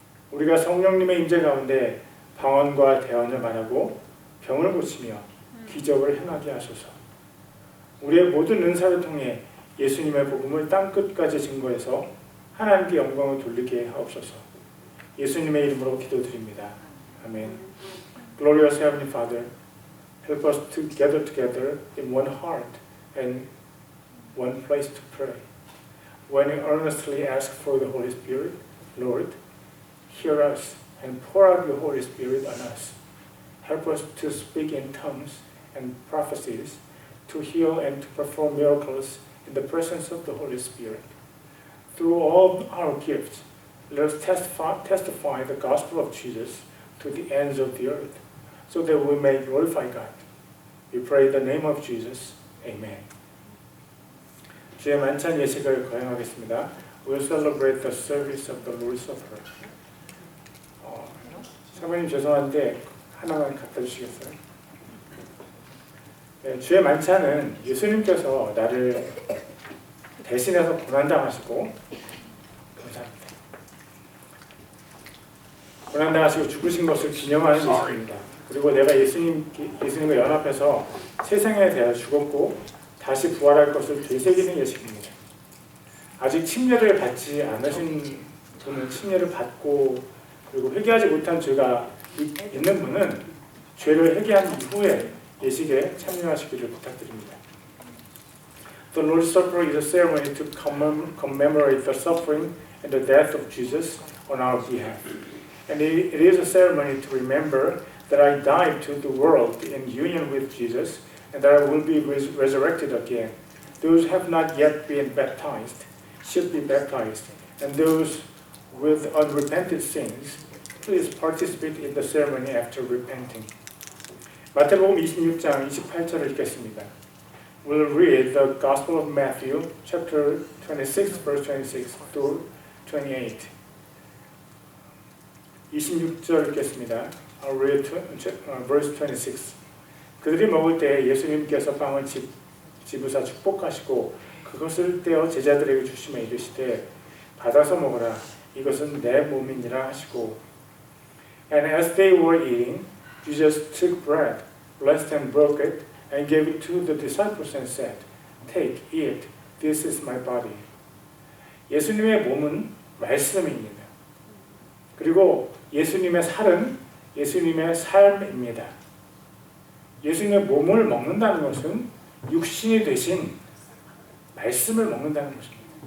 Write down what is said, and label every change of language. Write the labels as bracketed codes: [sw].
[ko] 우리가 성령님의 임재 가운데 방언과 대언을 말하고 병을 고치며 기적을 행하게 하소서. 우리의 모든 은사를 통해 예수님의 복음을 땅 끝까지 증거해서 하나님께 영광을 돌리게 하옵소서. 예수님의 이름으로 기도드립니다. 아멘. [en] Glorious Heavenly Father, help us to gather together in one heart and one place to pray. When we earnestly ask for the Holy Spirit, Lord, hear us and pour out your Holy Spirit on us. Help us to speak in tongues and prophecies, to heal and to perform miracles in the presence of the Holy Spirit. Through all our gifts, let us testify the gospel of Jesus to the ends of the earth, so that we may glorify God. We pray in the name of Jesus. Amen. [ko] 주의 만찬 예식을 거행하겠습니다. [en] We'll celebrate the service of the Lord's Supper. [ko] 사모님 죄송한데 하나만 갖다 주시겠어요? 네, 주의 만찬은 예수님께서 나를 대신해서 고난당하시고 감사합니다. 고난당하시고 죽으신 것을 기념하는 예식입니다. 그리고 내가 예수님과 연합해서 세상에 대하여 죽었고 다시 부활할 것을 되새기는 예식입니다. 아직 침례를 받지 않으신 분은 침례를 받고 그리고 회개하지 못한 죄가 있는 분은 죄를 회개한 이후에 예식에 참여하시기를 부탁드립니다. [en] The Lord's Supper is a ceremony to commemorate the suffering and the death of Jesus on our behalf. And it is a ceremony to remember that I died to the world in union with Jesus and that I will be resurrected again. Those who have not yet been baptized should be baptized, and those with unrepented sins, please participate in the ceremony after repenting. [ko] 마태복음 26장 28절을 읽겠습니다. [en] We'll read the Gospel of Matthew, chapter 26, verse 26 to 28. [ko] 26절 읽겠습니다. [en] I'll read verse 26. [ko] 그들이 먹을 때 예수님께서 빵을 집으사 축복하시고 그것을 떼어 제자들에게 주시며 이르시되 받아서 먹으라 이것은 내 몸이니라 하시고 [en] And as they were eating, Jesus took bread, blessed and broke it, and gave it to the disciples and said, Take, eat, this is my body. [ko] 예수님의 몸은 말씀입니다. 그리고 예수님의 살은 예수님의 삶입니다. 예수님의 몸을 먹는다는 것은 육신이 되신 말씀을 먹는다는 것입니다.